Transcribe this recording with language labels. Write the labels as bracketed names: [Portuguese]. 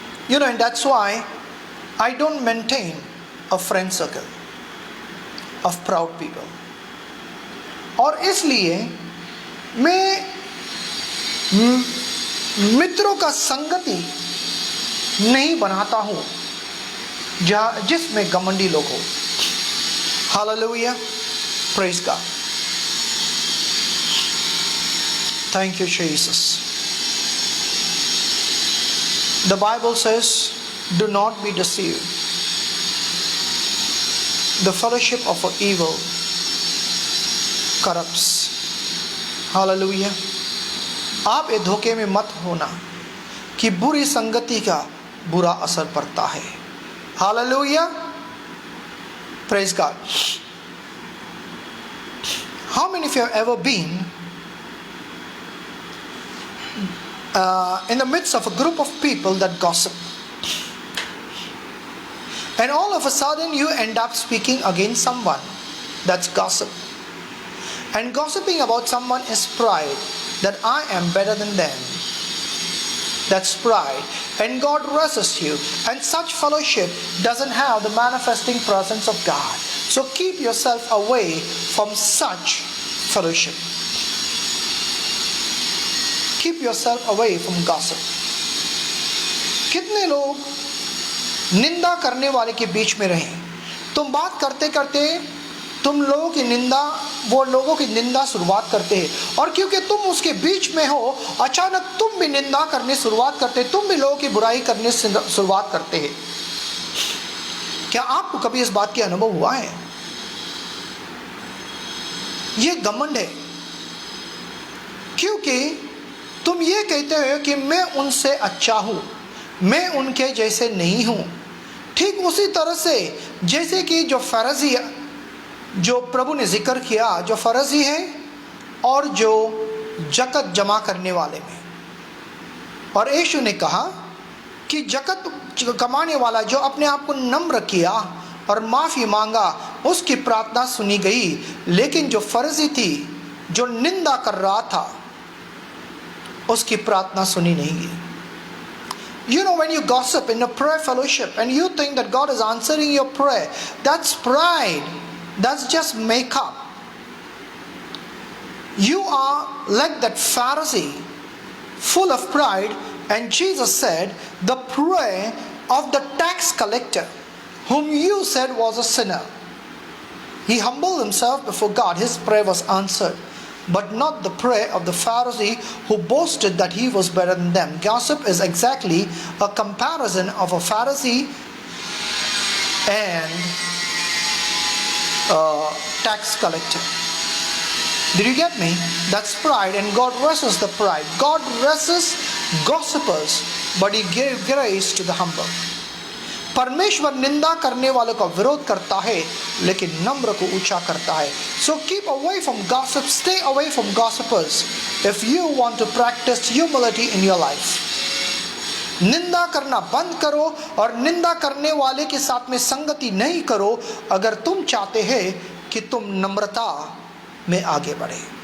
[English] And that's why I don't maintain a friend circle of proud people. [Hindi] और इसलिए मैं मित्रों का संगति नहीं बनाता हूँ जिसमें घमंडी लोग हो। [English] Hallelujah, praise God, thank you Jesus. The Bible says, do not be deceived. The fellowship of evil corrupts. Hallelujah. [Hindi] आप ये धोखे में मत होना कि बुरी संगति का बुरा असर पड़ता है। [English] Hallelujah. Praise God. How many of you have ever been in the midst of a group of people that gossip, and all of a sudden you end up speaking against someone? That's gossip. And gossiping about someone is pride, that I am better than them. That's pride, and God resists you, and such fellowship doesn't have the manifesting presence of God. So keep yourself away from such fellowship. Keep yourself away from gossip. [Hindi] कितने लोग निंदा करने वाले के बीच में रहे? तुम बात करते करते तुम लोगों की निंदा, वो लोगों की निंदा शुरुआत करते हैं, और क्योंकि तुम उसके बीच में हो, अचानक तुम भी निंदा करने शुरुआत करते, तुम भी लोगों की बुराई करने शुरुआत करते हैं। क्या आपको कभी इस बात का अनुभव हुआ है? ये घमंड है, क्योंकि तुम ये कहते हो कि मैं उनसे अच्छा हूं, मैं उनके जैसे नहीं हूं। ठीक उसी तरह से जैसे कि जो फरजी, जो प्रभु ने जिक्र किया, जो फरजी है और जो जकत जमा करने वाले में, और यीशु ने कहा कि जकत कमाने वाला जो अपने आप को नम्र किया और माफ़ी मांगा, उसकी प्रार्थना सुनी गई, लेकिन जो फर्जी थी, जो निंदा कर रहा था, उसकी प्रार्थना सुनी नहीं गई। [English] When you gossip in a prayer fellowship and you think that God is answering your prayer, that's pride. That's just make up. You are like that Pharisee full of pride, and Jesus said, the prayer of the tax collector, whom you said was a sinner. He humbled himself before God. His prayer was answered, but not the prayer of the Pharisee who boasted that he was better than them. Gossip is exactly a comparison of a Pharisee and a tax collector. Did you get me? That's pride, and God resists the pride. God resists gossipers, but He gave grace to the humble. [Hindi] परमेश्वर निंदा करने वालों का विरोध करता है, लेकिन नम्र को ऊंचा करता है. [English] So keep away from gossip, stay away from gossipers if you want to practice humility in your life. [Hindi] निंदा करना बंद करो और निंदा करने वाले के साथ में संगति नहीं करो अगर तुम चाहते हैं कि तुम नम्रता में आगे बढ़े.